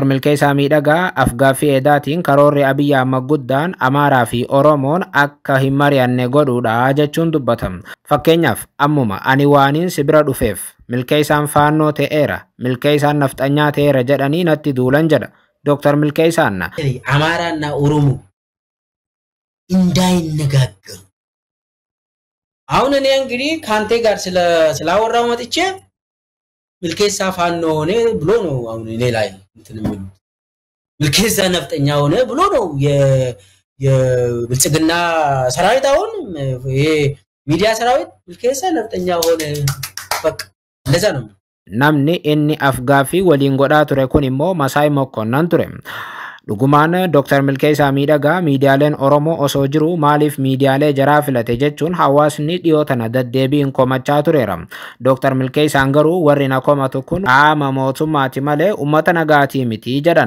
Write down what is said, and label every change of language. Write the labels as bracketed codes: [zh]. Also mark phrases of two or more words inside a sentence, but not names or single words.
[om] Milkeessaa miidhagaa afgaaffii edaatiin karoorri Abiy Ahmed guddaan Amaaraa fi Oromoon akka hin mari'anne godhuudha jechuun dubbata. Fakkeenyaaf ammuma ani waaniin si bira dhufeef Milkeessaan faannoo ta'eera, Milkeessaan nafxanyaa ta'eera jedhanii natti duulan jedha Dr. Milkeessaan. [am] አማራና ኦሮሞ እንዳይነጋገሩ አሁን እኔ እንግዲህ ካንተ ጋር ስላወራው መጥቼ ሚልኬሳ ፋኖ ሆነ ብሎ ነው አሁን እኔ ላይ እንትን የሚሉ ሚልኬሳ ነፍጠኛ ሆነ ብሎ ነው የብልጽግና ሰራዊት አሁን ይሄ ሚዲያ ሰራዊት ሚልኬሳ ነፍጠኛ ሆነ በቃ እንደዛ ነው። [om] Namni inni afgaaffii waliin godhaa ture kun immoo Masaay Mokkonnan ture. Dhugumaan Dr. Milkeessaa miidhagaa miidiyaaleen Oromoo osoo jiru maaliif miidiyaalee jaraa filate jechuun hawaasni dhiyoo tana deddeebiin komachaa tureera. Dr. Milkeessaan garuu warri na komatu kun qaama mootummaati malee uummata nagaatii miti jedhan.